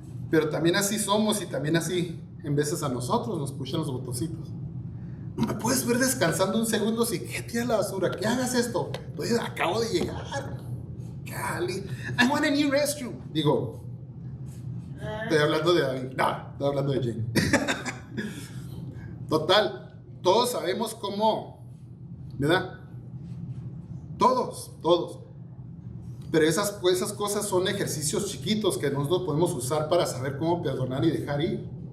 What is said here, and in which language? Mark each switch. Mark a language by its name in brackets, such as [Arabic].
[Spanish] Pero también así somos y también así en veces a nosotros nos pushan los botoncitos. No me puedes ver descansando un segundo si que tira la basura, que hagas esto. Pues acabo de llegar. [English] Cali, I want a new restroom. [Spanish] Digo, estoy hablando de David. No, estoy hablando de Jane. Total, todos sabemos cómo, ¿verdad? Todos. Pero esas cosas son ejercicios chiquitos que nosotros podemos usar para saber cómo perdonar y dejar ir.